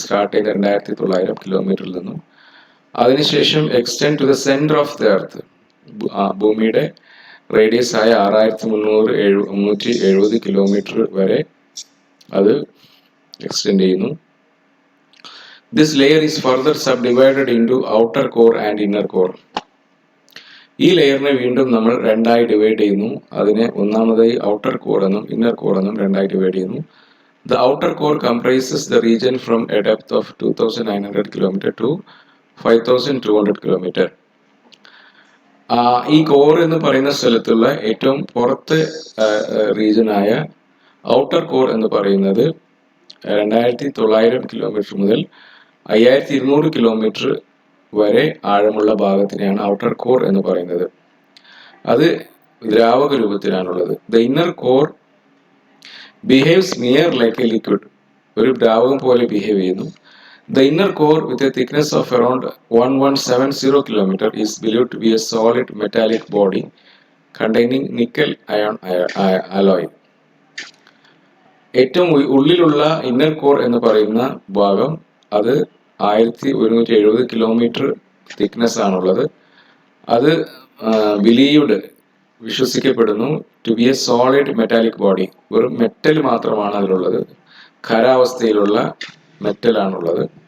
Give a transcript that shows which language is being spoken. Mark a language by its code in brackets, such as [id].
[ml] 2900 കിലോമീറ്ററിൽ നിന്നും അതിനുശേഷം [en] extend to the centre of the earth, [ml] ഭൂമിയുടെ റേഡിയസ് ആയ 6370 കിലോമീറ്റർ വരെ അത് എക്സ്റ്റെൻഡ് ചെയ്യുന്നു. [en] This layer is further subdivided into outer core and inner core. [ml] ഈ ലെയറിനെ വീണ്ടും നമ്മൾ രണ്ടായി ഡിവൈഡ് ചെയ്യുന്നു. അതിനെ ഒന്നാമതായി ഔട്ടർ കോർ എന്നും ഇന്നർ കോർ എന്നും രണ്ടായി ഡിവൈഡ് ചെയ്യുന്നു. [en] The outer core comprises the region from a depth of 2900 km to 5200 km. [ml] ഈ കോർ എന്ന് പറയുന്ന സ്ഥലത്തുള്ള ഏറ്റവും പുറത്തെ റീജിയനായ ഔട്ടർ കോർ എന്ന് പറയുന്നത് 2900 കിലോമീറ്റർ മുതൽ 5200 കിലോമീറ്റർ വരെ ആഴമുള്ള ഭാഗത്തിനെയാണ് ഔട്ടർ കോർ എന്ന് പറയുന്നത്. അത് ദ്രാവക രൂപത്തിലാണുള്ളത്. [en] the inner core behaves near like a liquid, [ml] ഒരു ദ്രാവകം പോലെ ബിഹേവ് ചെയ്യുന്നു. [en] The inner core with a thickness of around 1170 km is believed to be a solid metallic body containing nickel iron alloy. [ml] ഏറ്റവും ഉള്ളിലുള്ള ഇന്നർ കോർ എന്ന് പറയുന്ന ഭാഗം അത് 1170 കിലോമീറ്റർ തിക്നെസ് ആണുള്ളത്. അത് ബിലീവ്ഡ്, വിശ്വസിക്കപ്പെടുന്നു, [en] to be a solid metallic body, [ml] വെറും മെറ്റൽ മാത്രമാണ് അതിലുള്ളത്, ഖരാവസ്ഥയിലുള്ള മെറ്റൽ ആണുള്ളത്.